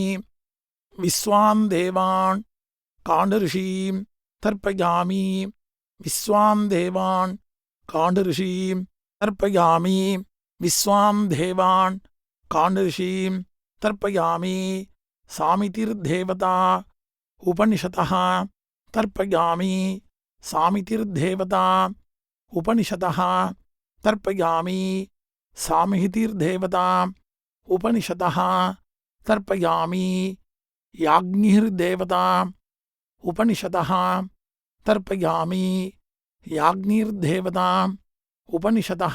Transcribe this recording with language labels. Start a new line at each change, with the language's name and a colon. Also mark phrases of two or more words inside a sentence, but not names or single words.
Sanskrit: विश्वान् देवान् काण्डर्षीन् तर्पयामि. विश्वान् देवान् काण्डर्षीन् तर्पयामि. विश्वान् देवान् काण्डर्षीन् तर्पयामि. सामितिर्देवता उपनिषदः तर्पयामि सामितिर्देवता उपनिषदः तर्पयामि सामितिर्देवता उपनिषदः तर्पयामि याज्ञिर्देवता उपनिषदः तर्पयामि याज्ञिर्देवता उपनिषदः